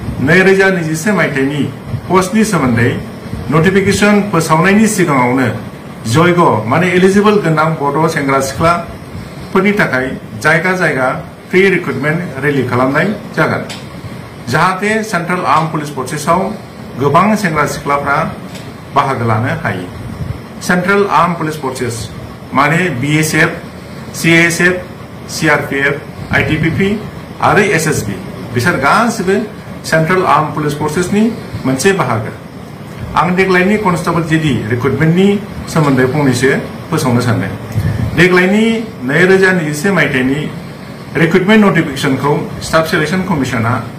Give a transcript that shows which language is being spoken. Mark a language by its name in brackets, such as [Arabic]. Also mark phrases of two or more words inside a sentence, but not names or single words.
[Bodo] 2021 मायथाइनि पस्टनि सोमोन्दै नटिफिकेशन फोसावनायनि सिगाङावनो जयग माने एलिजिबल गोनां गथ' सेंग्रा सिख्लाफोरनि थाखाय जायगा जायगा [English] free recruitment rally [Bodo] खालामनाय जागोन जाहाथे सेंट्रल आर्म पुलिस फोर्सेसआव गोबां सेंग्रा सिख्लाफ्रा बाहागो लानो हायो सेंट्रल आर्म पुलिस फोर्सेस माने BSF, CASF, CRPF, ITBP आरो SSB बिसोर गासिबो सेंट्रल आर्म पुलिस फोर्सेसनि मोनसे बाहागो आं देग्लायनि कनस्टेबल जीडी रिक्रुटमेंटनि सोमोन्दै फंनैसो फोसावनो सानदों देग्लायनि 2021 मायथाइनि रिक्रुटमेंट नटिफिकेशनखौ स्टाफ सिलेक्शन कमिशना